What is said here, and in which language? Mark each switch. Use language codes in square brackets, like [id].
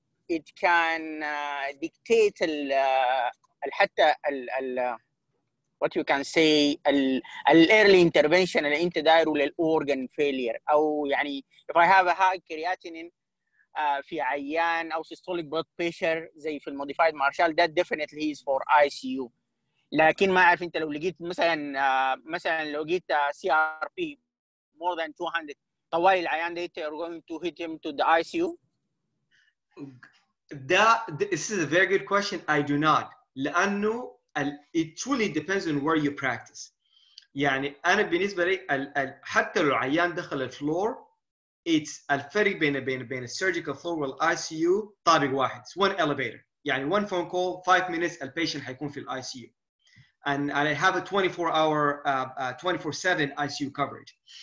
[en] it can dictate حتى what you can say early intervention [ar] اللي أنت دايره [en] للorgan failure أو يعني if I have a high creatinine في عيان أو systolic blood pressure [ar] زي في الموديفايد مارشال [en] that definitely is for ICU. [ar] لكن ما أعرف أنت لو لقيت مثلا لو لقيت CRP more than 200 طوال العيان ده [en] you're going to hit him to the ICU. This is a very good question. I do not. لأنه it truly depends on where you practice. [ar] يعني أنا بالنسبة لي حتى لو العيان دخل الفلور it's الفرق بين السيرجيكال فلور والICU طابق واحد. [en] It's one elevator. يعني one phone call 5 minutes [ar] البيشنت هيكون في الICU. [en] And I have a 24-hour 24/7 ICU coverage.